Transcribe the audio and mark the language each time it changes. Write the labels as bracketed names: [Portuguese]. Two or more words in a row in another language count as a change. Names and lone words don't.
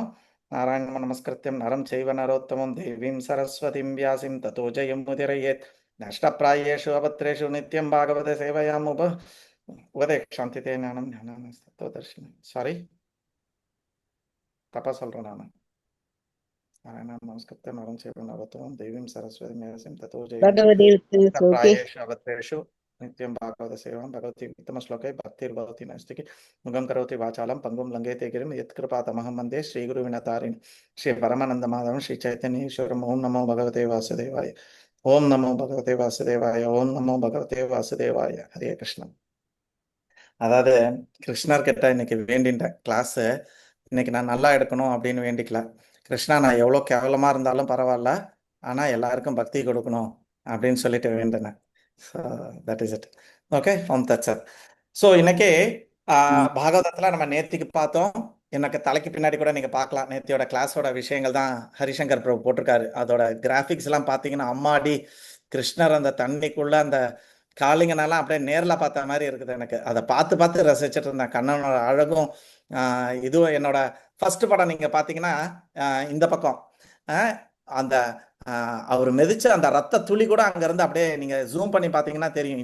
[Sanskrit] नारायणं नमस्कृत्यं नरं चैव नरोत्तमं देवीं सरस्वतीं व्यासं ततो जयं मुदीरयेत् नष्टप्रायेषु अभद्रेषु नित्यं भागवत सेवयां उपदेक्ष्यन्ति ते ज्ञानं ज्ञानं दर्शनम्. [Tamil] சாரி, தப்பா சொல்றேன் நான். [Sanskrit] नारायणं नमस्कृत्यं नरं चैव नरोत्तमं देवीं सरस्वतीं व्यासं ततो जयं नष्टप्रायेषु अभद्रेषु नित्यं भागवत सेवां भगवती उत्तमश्लोके भक्तिर्भवति नैष्टिकी मुगं करोति वाचालं पंगुं लङ्घयते गिरिं यत्कृपातमहं वन्दे श्रीगुरुविनतारिणं श्री परमानन्दमाधवं श्री चैतन्येश्वरम्। ओं नमो भगवते वासुदेवाय, ओं नमो भगवते वासुदेवाय, ओं नमो भगवते वासुदेवाय. हरे कृष्ण. [Tamil] அதாவது கிருஷ்ணர்கிட்ட இன்னைக்கு வேண்டின்ற கிளாஸ் இன்னைக்கு நான் நல்லா எடுக்கணும் அப்படின்னு வேண்டிக்கல. கிருஷ்ணா, நான் எவ்வளோ கேவலமா இருந்தாலும் பரவாயில்ல, ஆனா எல்லாருக்கும் பக்தி கொடுக்கணும் அப்படின்னு சொல்லிட்டு வேண்டினேன். [English] So that is it. Okay, on that sir. [Tamil] So இன்னைக்கு பாகவதத்துல நம்ம நேத்திக்கு பார்த்தோம். எனக்கு தலைக்கு பின்னாடி கூட நீங்க பார்க்கலாம், நேத்தியோட கிளாஸோட விஷயங்கள் தான் ஹரிசங்கர் பிரபு போட்டிருக்காரு. அதோட கிராஃபிக்ஸ் எல்லாம் பார்த்தீங்கன்னா அம்மாடி, கிருஷ்ணர் அந்த தண்ணிக்குள்ள அந்த காளிங்கனெல்லாம் அப்படியே நேர்ல பார்த்த மாதிரி இருக்குது. எனக்கு அதை பார்த்து பார்த்து ரசிச்சுட்டு இருந்தேன். கண்ணனோட அழகும் இதுவும் என்னோட ஃபர்ஸ்ட் படம் நீங்க பார்த்தீங்கன்னா இந்த பக்கம் அந்த அவர் மெதிச்ச அந்த ரத்த துளி கூட அங்க இருந்து அப்படியே நீங்க ஜூம் பண்ணி பாத்தீங்கன்னா தெரியும்.